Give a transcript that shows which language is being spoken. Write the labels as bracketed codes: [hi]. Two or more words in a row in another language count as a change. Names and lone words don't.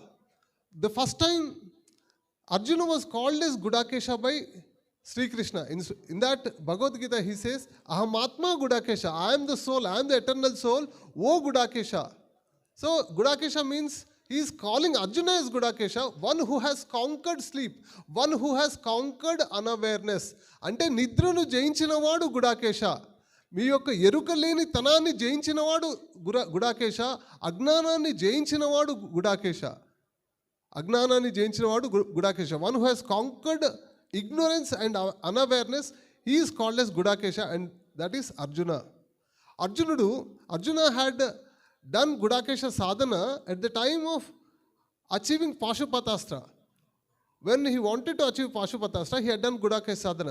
[en] The first time Arjuna was called as Gudakesha by Sri Krishna. In that Bhagavad Gita he says, [sa] अहम् आत्मा गुडाकेश, [en] I am the soul, I am the eternal soul, O Gudakesha. So Gudakesha means he is calling Arjuna as Gudakesha, one who has conquered sleep, one who has conquered unawareness. [te] అంటే నిద్రను జయించినాడు గుడాకేశ. మీ యొక్క ఎరుక లేని తనాన్ని జయించినవాడు గుడాకేశ, అజ్ఞానాన్ని జయించినవాడు గుడాకేశ. అజ్ఞానాన్ని జయించినవాడు గుడాకేశ. [en] one who has conquered ignorance and unawareness, he is called as Gudakesha, and that is Arjuna. Arjuna had done Gudakesha sadhana at the time of achieving Pashupatastra. When he wanted to achieve Pashupatastra, he had done Gudakesha sadhana.